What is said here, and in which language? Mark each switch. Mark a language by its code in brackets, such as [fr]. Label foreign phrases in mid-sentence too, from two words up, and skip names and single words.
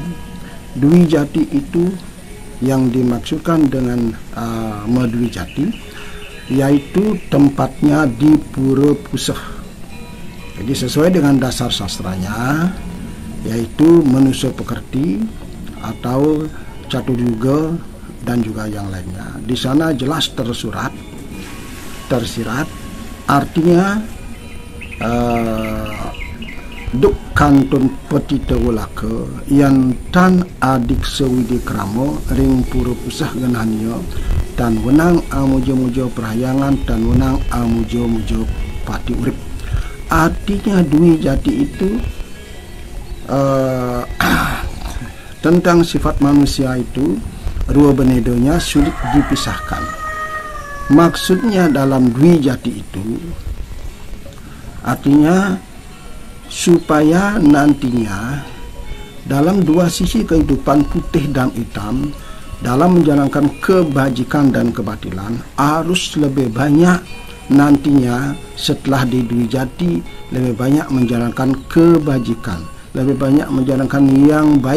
[id] Dwi Jati itu yang dimaksudkan dengan Dwi Jati, yaitu tempatnya di Pura Puseh. Jadi sesuai dengan dasar sastranya, yaitu Manusa Pekerti atau Caturyuga dan juga yang lainnya. Di sana jelas tersirat, artinya [ban] Duk kantun petita walaka yang tan adik sewidi kramo ring Pura Puseh genanyo dan wenang amujo-mujo perhayangan dan wenang amujo-mujo pati urip. [id] Artinya Dwi Jati itu tentang sifat manusia itu dua benedonya sulit dipisahkan. Maksudnya dalam Dwi Jati itu artinya supaya nantinya dalam dua sisi kehidupan putih dan hitam, dalam menjalankan kebajikan dan kebatilan, harus lebih banyak nantinya setelah di Dwi Jati lebih banyak menjalankan kebajikan, lebih banyak menjalankan yang baik.